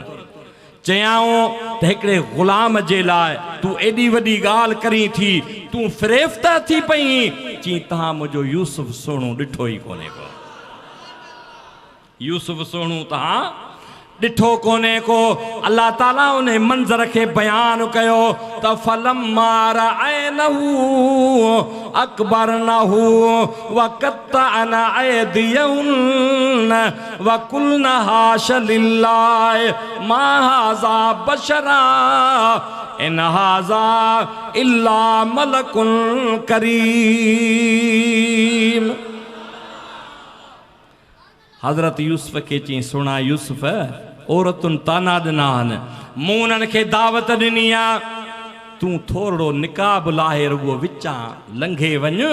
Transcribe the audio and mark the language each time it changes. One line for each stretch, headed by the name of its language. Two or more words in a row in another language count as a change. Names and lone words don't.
Sindhi: चयाऊं त हिकिड़े ग़ुलाम जे लाइ तूं एॾी वॾी ॻाल्हि करी थी, तूं फ़रेफ़्ता थी पई। चई तव्हां मुंहिंजो यूसुफ सोणू ॾिठो ई कोन्हे को। यूसुफ सोणू तव्हां ॾिठो कोन्हे को। अल्लाह ताला उन मंज़र खे बयान कयो त
Arabic: فلما رأينه أكبرنه وقطعن أيديهن وقلن حاش لله ما هذا بشرا إن هذا إلا ملك كريم.
Sindhi: हज़रत यूसुफ के चई सुना यूसुफ, औरतुनि ताना ॾिना आहिनि, मूं उन्हनि खे दावत ॾिनी आहे, तूं थोरो निकाब लाहे रुगो विचां लंघे वञ।